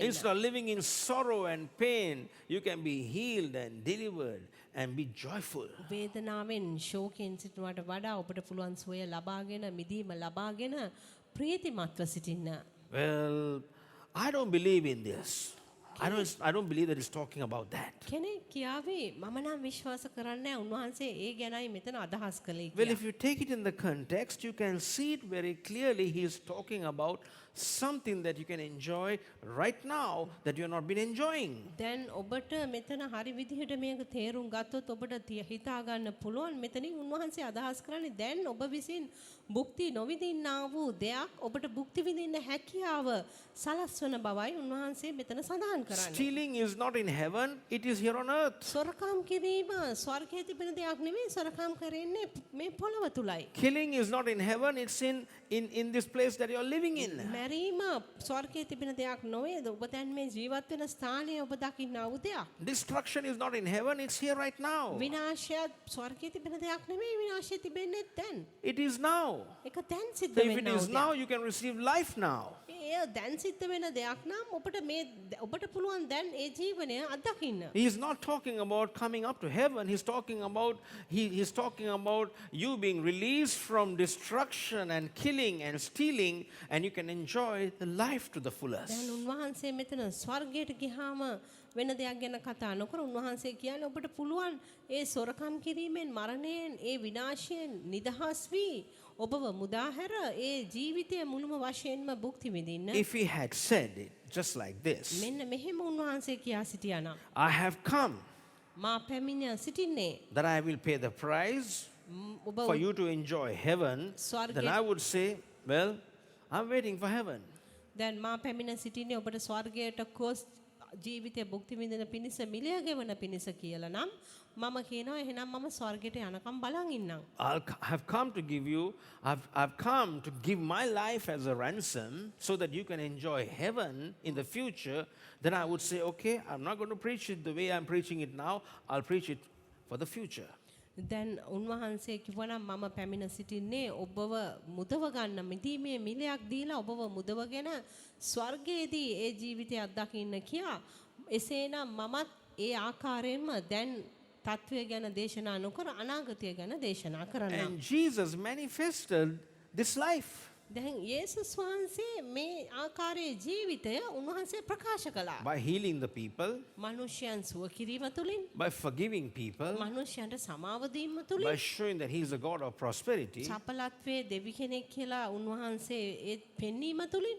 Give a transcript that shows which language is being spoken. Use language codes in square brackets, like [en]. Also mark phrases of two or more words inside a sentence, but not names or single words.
[en] Instead of living in sorrow and pain, you can be healed and delivered and be joyful. [si] වේදනාවෙන් ශෝකයෙන් සිටිනවට වඩා ඔබට පුළුවන් සුවය ලබාගෙන මිදීම ලබාගෙන ප්‍රීතිමත්ව සිටින්න. [en] Well, I don't believe in this. I don't believe that it's talking about that. [si] කෙනෙක් කියාවේ මම නම් විශ්වාස කරන්නේ නැහැ උන්වහන්සේ ඒ ගැනයි මෙතන අදහස් කළේ [en] Well, [si] කියලා. [en] if you take it in the context, you can see it very clearly. He is talking about something that you can enjoy right now that you have not been enjoying. [si] දැන් ඔබට මෙතන හරි විදිහට මේක තේරුම් ගත්තොත් ඔබට හිතා ගන්න පුළුවන් මෙතනින් උන්වහන්සේ අදහස් කරන්නේ දැන් ඔබ විසින් භුක්ති නොවිඳින්නා වූ දෙයක් ඔබට භුක්ති විඳින්න හැකියාව සලස්වන බවයි උන්වහන්සේ මෙතන සඳහන් කරන්නේ. [en] Stealing is not in heaven, it is here on earth. [si] සොරකම් කිරීම ස්වර්ගයේ තිබෙන දෙයක් නෙමෙයි සොරකම් කරන්නේ මේ පොළව තුලයි. [en] Killing is not in heaven, it's in this place that you're living in. [si] මැරීම ස්වර්ගයේ තිබෙන දෙයක් නොවේද? ඔබ දැන් මේ ජීවත් වෙන ස්ථානය ඔබ දකින්නා වූ දෙයක්. [en] Destruction is not in heaven, it's here right now. [si] විනාශයත් ස්වර්ගයේ තිබෙන දෙයක් නෙමෙයි, විනාශය තිබෙන්නේ දැන්. [en] It is now. [si] ඒක දැන් සිද්ධ [en] So if it [si] වෙනා [en] is [si] වූ [en] now, [si] දෙයක්. [en] you can receive life now. [si] ඒ දැන් සිද්ධ වෙන දෙයක් නම් ඔබට පුළුවන් දැන් ඒ ජීවනය අත්දකින්න. [en] He is not talking about coming up to heaven. He's talking about you being released from destruction and killing and stealing, and you can enjoy the life to the [si] දැන් [en] fullest. [si] උන්වහන්සේ මෙතන ස්වර්ගයට ගියාම වෙන දෙයක් ගැන කතා නොකර උන්වහන්සේ කියන්නේ ඔබට පුළුවන් ඒ සොරකම් කිරීමෙන් මරණයෙන් ඒ විනාශයෙන් නිදහස් වී ඔබව මුදා හැර ඒ ජීවිතය මුළුම වශයෙන්ම භුක්ති විඳින්න. [en] If he had said it just like this, [si] මෙන්න මෙහෙම උන්වහන්සේ කියා සිටියා නම් [en] I have come [si] මා පැමිණ සිටින්නේ [en] that I will pay the price [si] ඔබ [en] for you to enjoy heaven, then I would say, well, I'm waiting for heaven. [si] දැන් මා පැමිණ සිටින්නේ ඔබට ස්වර්ගයට කොස් ජීවිතය භුක්ති විඳින පිණිස මිලය ගෙවන පිණිස කියලා නම් මම කියනවා එහෙනම් මම ස්වර්ගයට යනකම් බලන් ඉන්නම්. [en] I've come to give my life as a ransom so that you can enjoy heaven in the future. Then I would say, okay, I'm not going to preach it the way I'm preaching it now. I'll preach it for the future. [si] දැන් උන්වහන්සේ කිව්වනම් මම පැමිණ සිටින්නේ ඔබව මුදව ගන්න මිදීමේ මිලයක් දීලා ඔබව මුදවගෙන ස්වර්ගයේදී ඒ ජීවිතය අත්දකින්න කියා. එසේනම් මමත් ඒ ආකාරයෙන්ම දැන් තත්වය ගැන දේශනා නොකර අනාගතය ගැන දේශනා කරනවා. [en] And Jesus manifested this life. [si] දැන් යේසුස් වහන්සේ මේ ආකාරයේ ජීවිතය උන්වහන්සේ ප්‍රකාශ කළා. [en] By healing the people, [si] මනුෂ්‍යයන් සුව කිරීම තුලින්, [en] by forgiving people, [si] මනුෂ්‍යයන්ට සමාව දීම [en] by [si] තුලින්, [en] showing that He is the God of prosperity, [si] සපලත්වයේ දෙවි කෙනෙක් කියලා උන්වහන්සේ ඒ පෙන්වීම තුලින්,